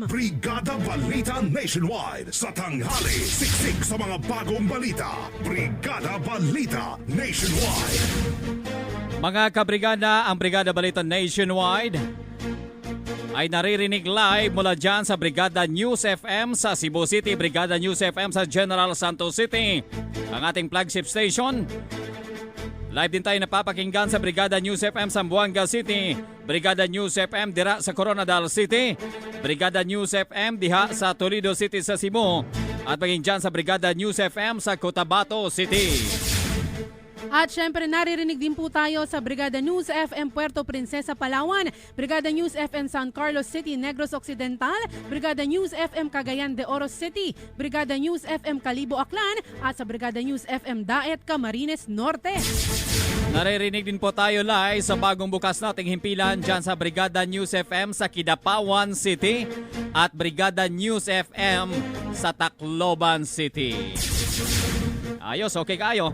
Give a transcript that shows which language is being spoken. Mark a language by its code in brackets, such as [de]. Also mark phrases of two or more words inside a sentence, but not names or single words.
[tl] Brigada Balita Nationwide sa tanghali. Siksik sa mga bagong balita. Brigada Balita Nationwide. Mga kabrigada, ang Brigada Balita Nationwide ay naririnig live mula dyan sa Brigada News FM sa Cebu City, Brigada News FM sa General Santos City. Ang ating flagship station, Live din tayo napapakinggan sa Brigada News FM Zamboanga City, Brigada News FM dira sa Coronadal City, Brigada News FM diha sa Toledo City sa Cebu, at maging dyan sa Brigada News FM sa Cotabato City. At syempre naririnig din po tayo sa Brigada News FM Puerto Princesa, Palawan, Brigada News FM San Carlos City, Negros Occidental, Brigada News FM Cagayan de Oro City, Brigada News FM Calibo Aklan, at sa Brigada News FM Daet, Camarines Norte. Naririnig din po tayo live sa bagong bukas nating himpilan dyan sa Brigada News FM sa Kidapawan City at Brigada News FM sa Tacloban City. Ayos, okay kayo.